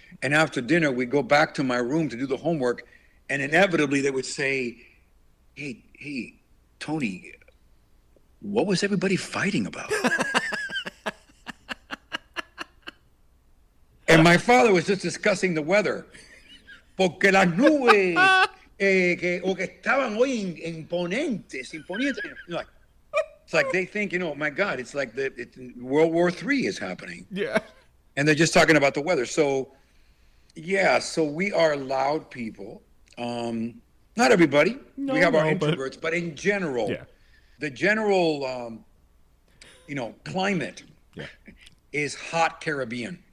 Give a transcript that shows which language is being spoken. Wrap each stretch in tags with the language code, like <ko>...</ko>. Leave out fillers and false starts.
<en>And after dinner, we'd go back to my room to do the homework. And inevitably, they would say, hey, Tony, what was everybody fighting about? And my father was just discussing the weather.</en> <es>Porque las nubes que estaban hoy imponentes.</es> <en>Like, it's like they think, my God, it's like World War III is happening. Yeah. And they're just talking about the weather. So, yeah, so we are loud people. Not everybody. We have our introverts, but in general, the general, climate is hot Caribbean.</en>